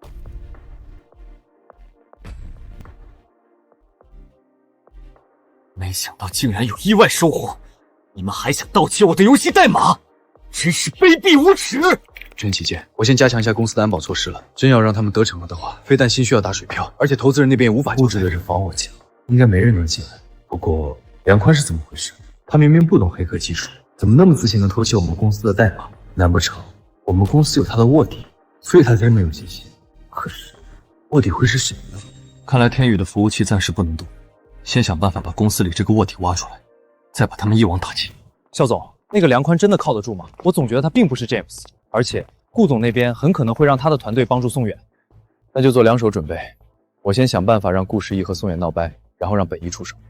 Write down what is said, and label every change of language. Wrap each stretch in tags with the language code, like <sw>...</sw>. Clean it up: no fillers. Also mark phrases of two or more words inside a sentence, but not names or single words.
<zh>沒想到竟然有意外收穫，你們還想盜竊我的遊戲代碼，真是卑鄙無恥！真起見，我先加強一下公司的安保措施了。真要讓他們得逞了的話，非但心需要打水漂，而且投資人那邊也無法救。布置的這防火牆，應該沒人能進來。不過梁寬是怎麼回事？他明明不懂黑客技術，怎麼那麼自信能偷竊我們公司的代碼？難不成我們公司有他的臥底，所以他才沒有信心？可是臥底會是誰呢？看來天宇的服務器暫時不能動，先想辦法把公司裡這個臥底挖出來，再把他們一網打盡。肖總，那個梁寬真的靠得住嗎？我總覺得他並不是 James， 而且顧總那邊很可能會讓他的團隊幫助宋遠。那就做兩手準備，我先想辦法讓顧時逸和宋遠鬧掰，然後讓本一出手。</zh>